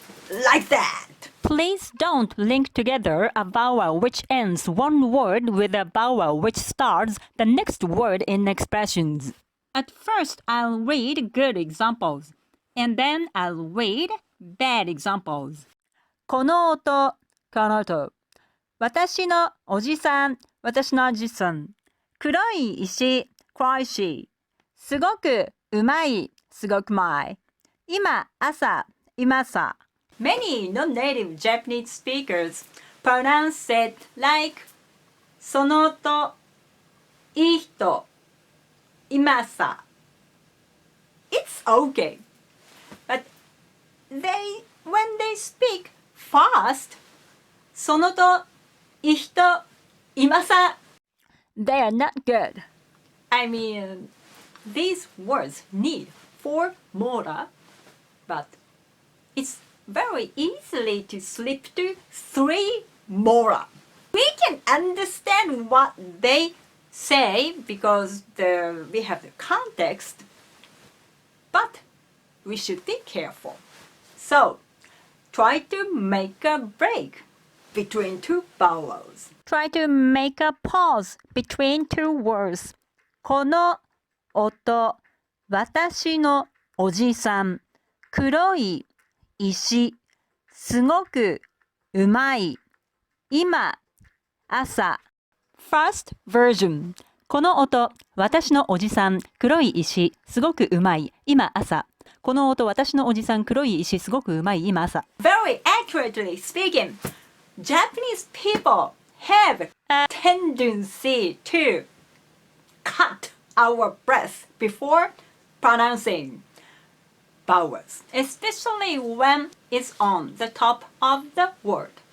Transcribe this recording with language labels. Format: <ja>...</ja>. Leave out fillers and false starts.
<en>Like that. Please don't link together a vowel which ends one word with a vowel which starts the next word in expressions. At first, I'll read good examples, and then I'll read bad examples.</en> <ja>この音、この音。私のおじさん、私のおじさん。黒い石、黒い石。すごくうまい、すごくうまい。今、朝、今朝。</ja> <en>Many non-native Japanese speakers pronounce it like</en> <ja>その音、いい人、今さ。</ja> <en>It's okay. But when they speak fast,</en> <ja>その音、いい人、今さ。</ja> <en>They are not good. I mean, these words need 4 mora, but it's very easily to slip to 3 mora. We can understand what they say because we have the context, but we should be careful. So, try to make a break between 2 vowels. Try to make a pause between 2 words.</en> <ja>この音、私のおじさん、黒い石、すごくうまい、今、朝。</ja> <en>First version.</en> <ja>この音、私のおじさん、黒い石、すごくうまい、今朝。この音、私のおじさん、黒い石、すごくうまい、今朝。</ja> <en>Very accurately speaking, Japanese people have a tendency to cut our breath before pronouncing vowels, especially when it's on the top of the word.</en>